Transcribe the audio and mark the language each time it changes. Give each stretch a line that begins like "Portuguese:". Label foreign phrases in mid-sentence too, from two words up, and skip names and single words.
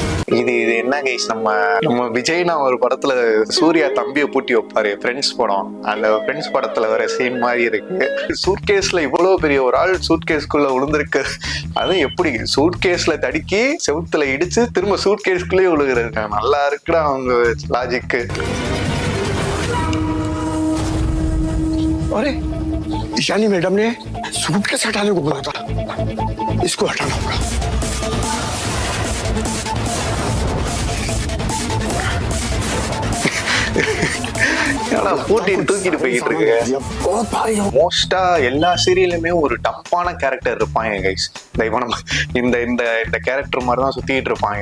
Tamil: இது என்ன கைஸ், நம்ம விஜய்னா ஒரு படத்துல சூர்யா தம்பியை பூட்டி வைப்பாரு ஃப்ரெண்ட்ஸ் படம், அந்த ஃப்ரெண்ட்ஸ் படத்துல வர சீன் மாதிரி இருக்கு. சூட்கேஸ்ல இவ்வளவு பெரிய ஒரு ஆள் சூட்கேஸ்குள்ள விழுந்திருக்கு, அது எப்படி சூட்கேஸ்ல தடுக்கி செவுத்துல இடிச்சு திரும்ப சூட்கேஸ்குள்ளேயே விழுகிறது. நல்லா இருக்குடா அவங்க லாஜிக்கு.
Hindi: अरे ईशानी मैडम ने सूटकेस हटाने को बोला था, इसको हटाना होगा.
Tamil: போட்டிட்டு தூக்கிட்டு போயிட்டு இருக்கு. மோஸ்டா எல்லா சீரியலுமே ஒரு
English: dumb character
Tamil: இருப்பாங்க கைஸ். இந்த கேரக்டர் மாதிரி தான் சுத்திட்டு இருப்பாங்க.